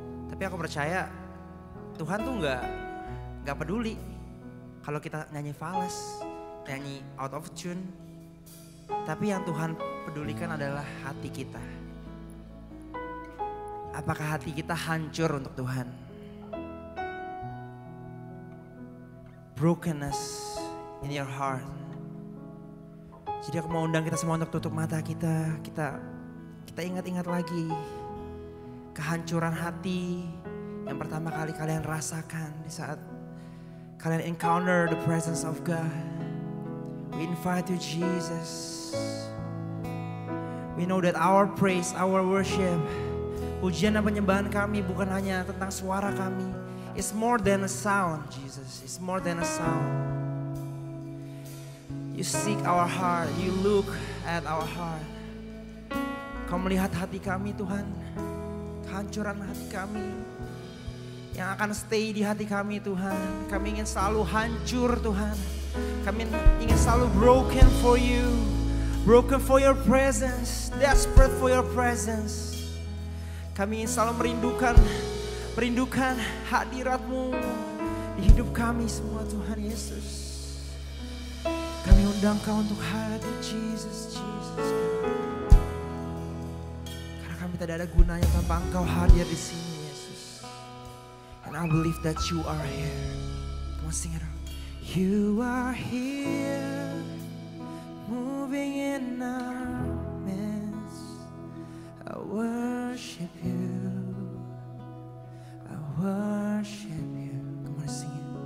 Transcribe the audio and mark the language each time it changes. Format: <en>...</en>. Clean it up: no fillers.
<id>Tapi aku percaya Tuhan tuh gak peduli kalau kita nyanyi fals, nyanyi</id> <en>out of tune.</en> <id>Tapi yang Tuhan pedulikan adalah hati kita. Apakah hati kita hancur untuk Tuhan?</id> <en>Brokenness in your heart.</en> <id>Jadi aku mau undang kita semua untuk tutup mata kita. Kita ingat-ingat lagi kehancuran hati yang pertama kali kalian rasakan di saat kalian</id> <en>encounter the presence of God. We invite you, Jesus. We know that our praise, our worship,</en> <id>pujian dan penyembahan kami bukan hanya tentang suara kami.</id> <en>It's more than a sound, Jesus. It's more than a sound. You seek our heart, you look at our heart.</en> <id>Kau melihat hati kami, Tuhan. Kehancuran hati kami yang akan stay di hati kami, Tuhan. Kami ingin selalu hancur, Tuhan. Kami ingin selalu</id> <en>broken for you. Broken for your presence. Desperate for your presence.</en> <id>Kami ingin selalu merindukan hadirat-Mu di hidup kami semua, Tuhan Yesus. Kami undang Kau untuk hadir, Jesus, Jesus. Karena kami tidak ada gunanya tanpa Engkau hadir di sini, Yesus.</id> <en>And I believe that you are here. Come on, sing it out. You are here, moving in our midst. I worship you. I worship you. Come on, sing it.</en>